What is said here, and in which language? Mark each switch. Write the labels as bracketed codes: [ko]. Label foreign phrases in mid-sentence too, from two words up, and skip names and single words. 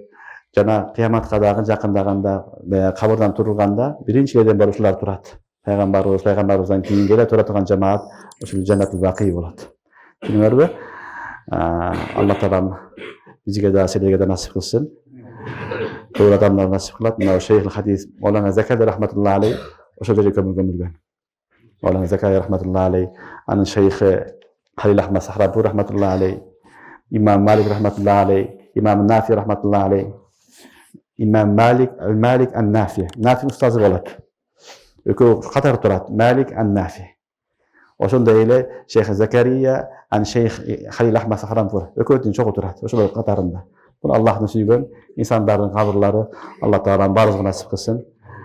[ky] Жана кыяматка дагы жакындаганда, кабырдан турганда биринчилерден бери ушулар турат. Пайгамбарыбыздан кийин келе тура турган жамаат ушул Жаннатул Бақи болот. Түшүнүңөрбү? Алла таалам бизге да силерге да насип кылсын. Көп адамдар насип кылат. Мына шейхул хадис Маулана Закария [ar] رحمة الله عليه [ky] ошол жерге көмүлгөн. Маулана Закария [ar] رحمة الله عليه, [ky] анын шейхи Халил Ахмад Сахрабу [ar] رحمة الله عليه, [ky] имам Малик [ar] رحمة الله عليه, [ky] имам Нафи [ar] رحمة الله عليه, [ky] имам Малик ан-Нафи. Нафи устазы болот. Экөө катар турат. Малик ан-Нафи. Ошондой эле шейх Закария ан шейх Халил Ахмад Сахрабу экөөдүн чогуу турат. Ошол катарында. Бул Аллахтын сүйгөн инсандардын кабырлары. Алла таалам баарыбызга насип кылсын.